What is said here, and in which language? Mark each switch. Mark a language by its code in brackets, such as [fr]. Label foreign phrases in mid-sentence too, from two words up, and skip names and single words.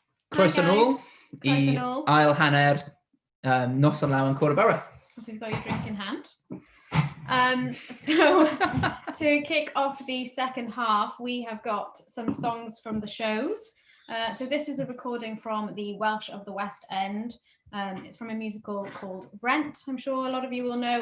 [cy] Croeso nôl Croeso I nôl. ail hanner Nos on Lawen Cwr y Borough. [en] Hope you've got your drink in hand. So to kick off the second half, we have got some songs from the shows. So this is a recording from the Welsh of the West End. It's from a musical called Rent. I'm sure a lot of you will know.